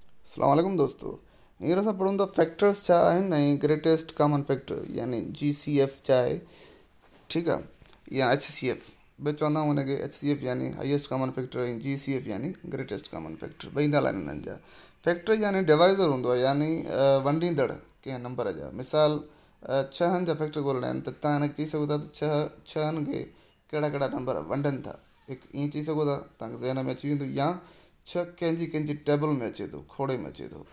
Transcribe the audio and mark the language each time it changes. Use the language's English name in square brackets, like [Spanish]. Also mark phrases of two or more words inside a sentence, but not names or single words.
[Sindhi] अस्सलाम दोस्तों। हींअर असां पढ़ूं था फैक्टर्स छा आहिनि ऐं [English] greatest common factor [Sindhi] यानी GCF छा आहे। ठीकु आहे, या HCF बि चवंदा आहियूं हुनखे। HCF यानी [English] highest common factor [Sindhi] ऐं GCF यानी [English] greatest common factor. [Sindhi] ॿई नाला आहिनि हिननि जा। फैक्टर यानी डिवाइज़र हूंदो आहे, यानी वंडींदड़ कंहिं नंबर जा। मिसाल छहनि जा फैक्टर ॻोल्हणा आहिनि त तव्हां हिनखे चई सघो था त छहनि खे कहिड़ा कहिड़ा नंबर वंडनि था। हिकु ईअं चई सघो था, तव्हांखे ज़हन में अची वेंदो। या छह कंहिंजी कंहिंजी टेबल में अचे थो, खोड़े में अचे थो।